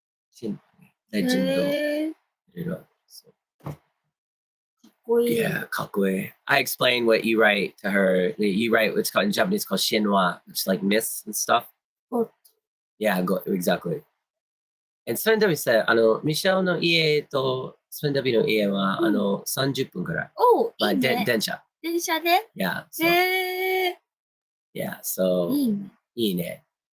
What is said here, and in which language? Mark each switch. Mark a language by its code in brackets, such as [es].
[ja] シンレジェンド。いろいろ。 [en] Yeah, [ja] かっこいい。 [en] I explained what you write to her. You write what's called in Japanese called shinwa, which is like myths and stuff. Yeah, exactly. And Sven W said, [ja] ミシェルの家とSven Wの家は、30分くらい。いいね。電車。電車で [en] Yeah. So, yeah, so [ja] いいね。